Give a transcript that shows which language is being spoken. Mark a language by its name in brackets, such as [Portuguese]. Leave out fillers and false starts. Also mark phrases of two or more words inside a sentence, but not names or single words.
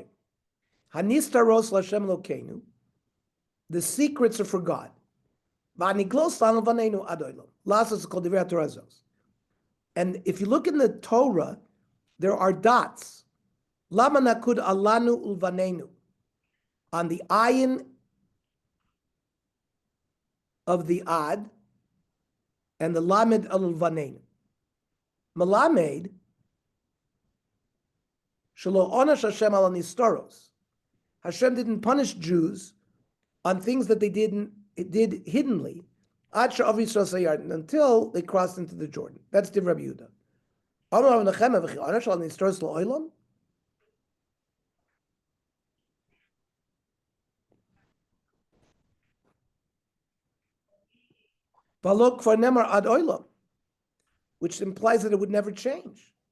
[Hebrew] הנסתרות להשם לוקינו. [English] The secrets are for God. And if you look in the Torah, there are dots. [Hebrew] למה נקוד עלינו ולבנינו. [English] On the ayin of the ad and the lamed ulvanenu. [Hebrew] מלמד שלא ענש השם על נסתרות. [English] Hashem didn't punish Jews on things that they did hiddenly until they crossed into the Jordan. That's the Rabbi Yehuda. Which implies that it would never change.